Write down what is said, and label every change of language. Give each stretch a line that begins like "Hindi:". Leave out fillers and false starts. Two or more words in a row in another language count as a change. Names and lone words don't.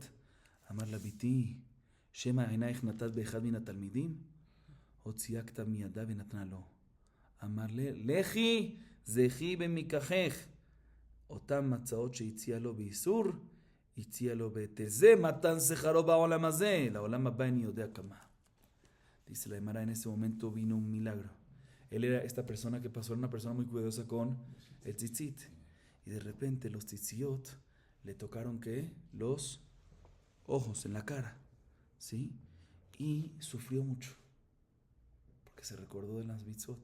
Hebrew: אמר לה, ביתי, שמא עינייך נתת באחד מן התלמידים? הוציאה כתב מידה ונתנה לו. אמר לה, לכי, זכי במיקחך. אותם מצאות שהציע לו באיסור, הציע לו בהיטל. זה מתן שכרו בעולם הזה. לעולם הבא אני יודע כמה.
Spanish: Dice la Gemara, en ese momento vino un milagro. Él era esta persona que pasó, era una persona muy cuidadosa con el tzitzit. Y de repente los tzitziot le tocaron, ¿qué? Los ojos en la cara, ¿sí? Y sufrió mucho, porque se recordó de las mitzvot.